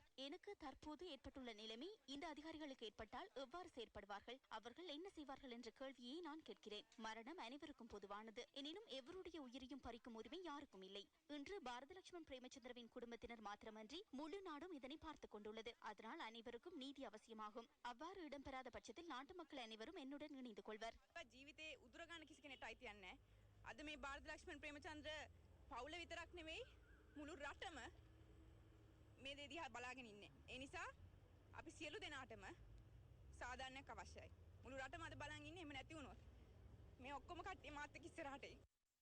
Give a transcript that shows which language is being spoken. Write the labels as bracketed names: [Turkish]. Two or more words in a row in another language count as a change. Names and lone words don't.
[Tamil] எனக்கு தற்போது ஏற்பட்டுள்ள நிலைமை இந்த அதிகாரிகளுக்கு ஏற்பட்டால் எவ்வாறு செயற்படுவார்கள், அவர்கள் என்ன செய்வார்கள் என்ற கேள்வியை நான் கேட்கிறேன். மரணம் அனைவருக்கும் பொதுவானது. எனினும் எவருடைய உயிரையும் பறிக்கும் உரிமை யாருக்கும் இல்லை. இன்று பாரதலட்சுமன் பிரேமச்சந்திரவின் குடும்பத்தினர் மாத்திரமன்றி முழு நாடும் இதனை பார்த்துக் கொண்டுள்ளது. அதனால் அனைவருக்கும் நீதி அவசியமாகும். அவ்வாறு இடம்பெறாத பட்சத்தில் நாட்டு மக்கள் அனைவரும் என்னுடன் இணைந்து கொள்வர். [Sinhala] ජීවිතේ උදුරගන්න කිසි කෙනෙක්ට අයිතියක් නැහැ. අද මේ බාරදලක්ෂ්මන් ප්‍රේමචන්ද්‍ර පවුල විතරක් නෙවෙයි මුළු රටම මේ දේ දිහා බලාගෙන ඉන්නේ. ඒ නිසා අපි සියලු දෙනාටම සාධාරණයක් අවශ්‍යයි. මුළු රටම අද බලන් ඉන්නේ. එහෙම නැති වුණොත් මේ ඔක්කොම කට්ටිය මාත් එක්ක ඉස්සරහට එයි.